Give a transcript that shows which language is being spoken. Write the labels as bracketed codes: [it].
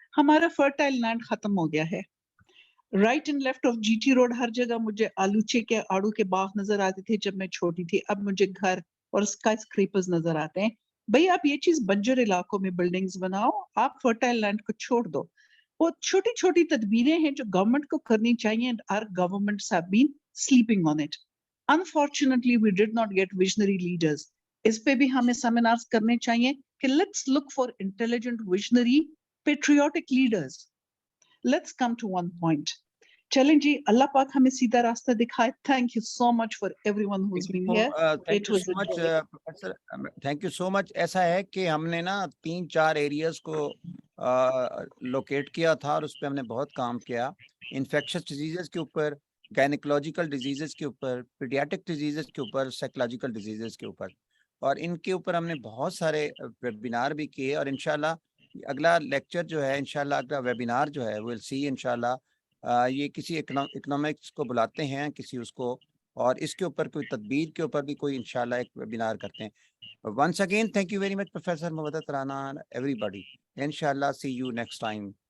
[ur] ہمارا fertile land ختم ہو گیا ہے. Right and left of جی T road ہر جگہ مجھے آلوچے کے آڑو کے باغ نظر آتے تھے جب میں چھوٹی تھی, اب مجھے گھر اور اسکائی اسکریپرز نظر آتے ہیں. بھئی آپ یہ چیز بنجر علاقوں میں بلڈنگز بناؤ, آپ فرٹائل لینڈ کو چھوڑ دو. وہ چھوٹی تدبیریں ہیں جو گورنمنٹ کو کرنی چاہیے [en] and our governments have been sleeping on it. Unfortunately, we did not get visionary leaders. [ur] اس پہ بھی ہمیں سیمینارز کرنے چاہیے کہ [en] let's look for intelligent, visionary, patriotic leaders. Let's come to one point. [ur] چلیں جی, اللہ پاک ہمیں سیدھا راستہ دکھائے. [en] Thank you so much for everyone who's been here. Thank you so much, Professor. Thank you so much. [ur] ایسا ہے کہ ہم نے نا 3-4 ایریاز کو لوکیٹ کیا تھا اور اس پہ ہم نے بہت کام کیا. انفیکشس ڈیزیزز کے اوپر, گائنیکولوجیکل ڈیزیزز کے اوپر, پیڈیاٹک ڈیزیزز کے اوپر, سائیکولوجیکل ڈیزیزز کے اوپر, اور ان کے اوپر ہم نے بہت سارے ویبینار بھی کیے. اور انشاءاللہ اگلا لیکچر جو ہے, انشاءاللہ اگلا ویبینار جو ہے, [en] we'll see [ur] انشاءاللہ یہ کسی اکنامکس کو بلاتے ہیں, کسی اس کو, اور اس کے اوپر کوئی تدبیر کے اوپر بھی کوئی انشاءاللہ ایک ویبینار کرتے ہیں. [en] Once again, thank you very much, Professor Muwaddat Rana, and everybody. Inshallah, see you next time.